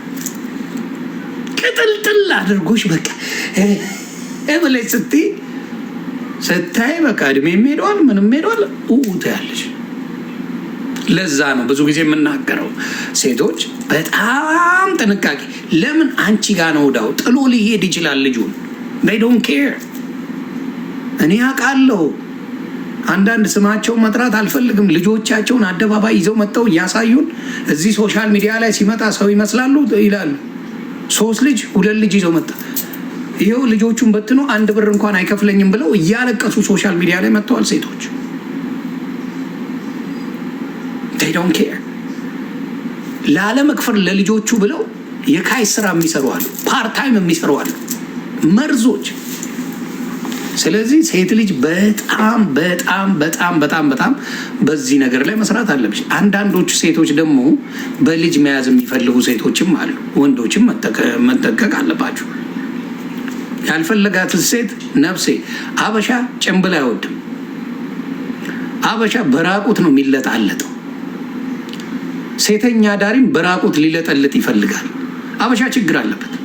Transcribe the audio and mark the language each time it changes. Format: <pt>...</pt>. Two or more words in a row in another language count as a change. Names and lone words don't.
<am>ቅጥልጥል አድርጎች በቃ ብለሽ ስታይ በቃ እድሜም ሄዷል፣ ምንም ሄዷል ትያለሽ። ለዛ ነው ብዙ ጊዜ የምናገረው ሴቶች በጣም ጥንቃቄ። ለምን አንቺ ጋር ነው ዳው ጥሎ ሊሄድ ይችላል ልጁን።</am> <en>they don't care።</en> <am>እኔ አውቃለሁ። አንዳንድ ስማቸውን መጥራት አልፈልግም። ልጆቻቸውን አደባባይ ይዘው መጥተው እያሳዩን እዚህ</am> <en>social media</en> <am>ላይ ሲመጣ ሰው ይመስላሉ ይላሉ። 3 ልጅ 2 ልጅ ይዘው መጣ። ይኸው ልጆቹን በትኖ 1 ብር እንኳን አይከፍለኝም ብለው እያለቀሱ</am> <en>social media</en> <am>ላይ መጥተዋል ሴቶች።</am> <en>they don't care።</en> <am>ላለመክፈል ለልጆቹ ብለው የካይ ስራ የሚሰሩ አሉ፣ ፓርታይም የሚሰሩ አሉ። መርዞች ስለዚህ ሴት ልጅ በጣም በጣም በጣም በጣም በጣም በዚህ ነገር ላይ መስራት አለብሽ። አንዳንዶቹ ሴቶች ደግሞ በልጅ መያዝ የሚፈልጉ ሴቶችም አሉ። ወንዶችም መጠንቀቅ አለባቸው። ያልፈለጋትን ሴት ነፍሴ አበሻ ጭንብል አይወድም። አበሻ በራቁት ነው የሚለጣለጠው። ሴተኛ ዳሪም በራቁት ሊለጠልጥ ይፈልጋል። አበሻ ችግር አለበት።</am>